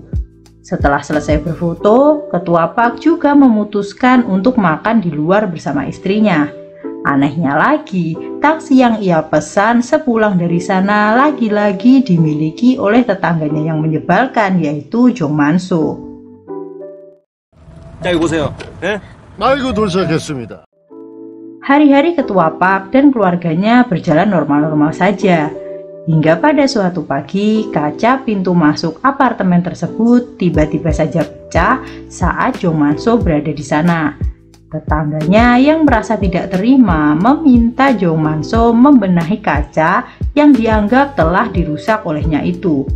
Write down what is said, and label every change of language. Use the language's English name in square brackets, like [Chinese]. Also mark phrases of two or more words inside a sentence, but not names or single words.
[Indonesian] Setelah selesai berfoto, Ketua Park juga memutuskan untuk makan di luar bersama istrinya. Anehnya lagi, taksi yang ia pesan sepulang dari sana lagi-lagi dimiliki oleh tetangganya yang menyebalkan, yaitu Jong Man-so. [Korean] 자, 여기 보세요. 예? 아이고 도착했습니다. [Indonesian] Hari-hari Ketua Park dan keluarganya berjalan normal-normal saja. Hingga pada suatu pagi, kaca pintu masuk apartemen tersebut tiba-tiba saja pecah saat Jong Man-so berada di sana. Tetangganya yang merasa tidak terima meminta Jong Man-so membenahi kaca yang dianggap telah dirusak olehnya itu.